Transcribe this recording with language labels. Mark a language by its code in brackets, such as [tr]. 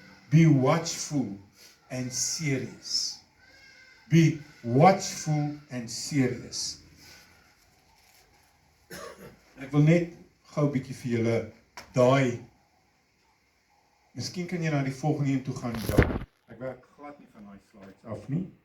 [en] Be watchful and serious. Be watchful and serious. [af] Ek wil net gou 'n bietjie vir julle daai. Miskien kan jy na die volgende een toe gaan, ja. Ek werk glad nie van daai slides af nie.